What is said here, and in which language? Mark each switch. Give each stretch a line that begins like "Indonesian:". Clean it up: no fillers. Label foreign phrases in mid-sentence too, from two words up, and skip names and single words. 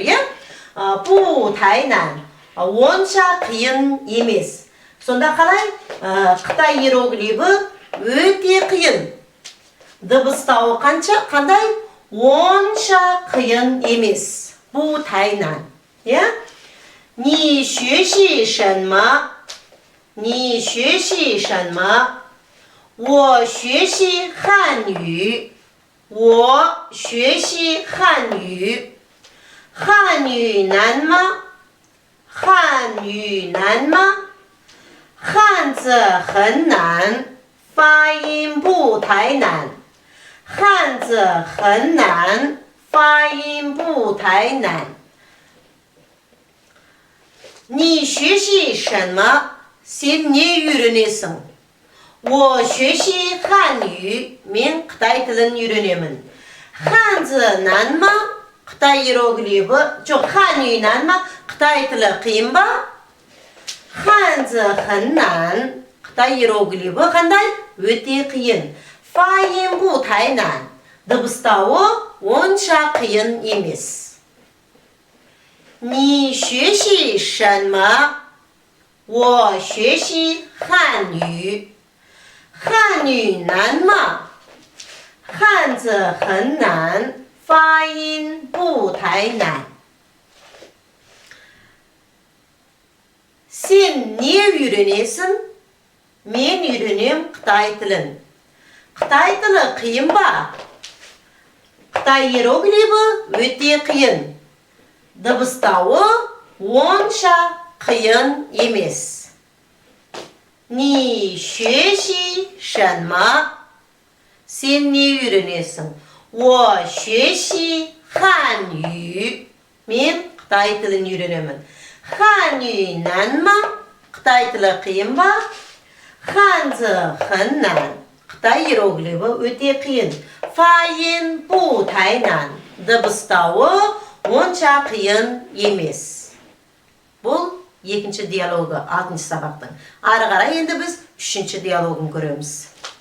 Kazakh: Пу тайнан. Онша қиын емес. Сонда қалай? Қытай иероглифі өте қиын. Дыбыстауы қандай? онша қиын емес.
Chinese: 不太难. Yeah? 你学习什么? 你学习什么? 我学习汉语. 我学习汉语. 汉语难吗? 汉语难吗? 汉字很难，发音不太难。汉字很难，发音不太难。你学习什么?
Kazakh: Sen ne үйренесің?
Chinese: 我学习汉语.
Kazakh: Мен Қытай тілін үйренемін.
Chinese: 汉字难吗?
Kazakh: Қытай иероглифі. Жоқ,
Chinese: 汉语难吗?
Kazakh: Қытай тілі қиын ба?
Chinese: 汉字很难.
Kazakh: Қытай иероглифі қандай? Өте қиын.
Chinese: 发音不太难.
Kazakh: Дыбыстауы онша қиын емес.
Chinese: 你学习什么? 我学习汉语. 汉语难吗? 汉字很难，发音不太难。
Kazakh: Sen ne үйренесің? Мен үйренем Қытай тілін. Қытай тілі қиын ба? Қытай иероглифі өте қиын. Дыбыстауы онша қиын емес.
Chinese: 你学习什么?
Kazakh: Sen ne үйренесің?
Chinese: 我学习汉语.
Kazakh: Мен Қытай тілін үйренемін.
Chinese: 汉语难吗?
Kazakh: Қытай тілі қиын ба?
Chinese: 汉字很难.
Kazakh: Қытай иероглифі өте қиын.
Chinese: 发音不太难.
Kazakh: Дыбыстауы онша қиын емес. Бұл екінші диалогы 6-шы сабақтың. Ары қарай енді біз 3-ші диалогын көреміз.